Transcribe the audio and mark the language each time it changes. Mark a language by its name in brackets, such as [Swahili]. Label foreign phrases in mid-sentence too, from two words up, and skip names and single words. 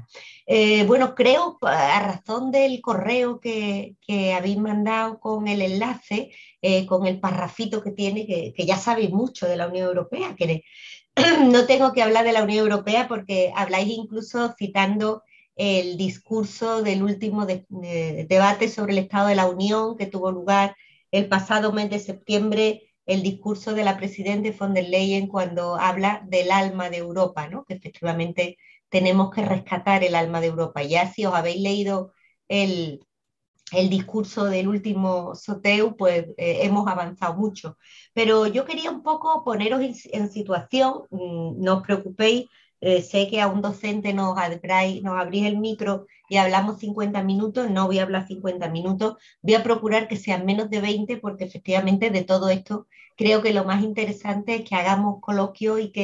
[Spanish] Bueno, creo, a razón del correo que habéis mandado con el enlace, con el parrafito que tiene, que ya sabéis mucho de la Unión Europea, que no tengo que hablar de la Unión Europea porque habláis incluso citando el discurso del último debate sobre el Estado de la Unión que tuvo lugar el pasado mes de septiembre, el discurso de la presidenta von der Leyen cuando habla del alma de Europa, ¿no? Que efectivamente tenemos que rescatar el alma de Europa. Ya si os habéis leído el, el discurso del último Soteu, pues hemos avanzado mucho. Pero yo quería un poco poneros en situación, no os preocupéis, sé que a un docente nos abrís el micro y hablamos 50 minutos, no voy a hablar 50 minutos, voy a procurar que sean menos de 20 porque efectivamente de todo esto creo que lo más interesante es que hagamos coloquio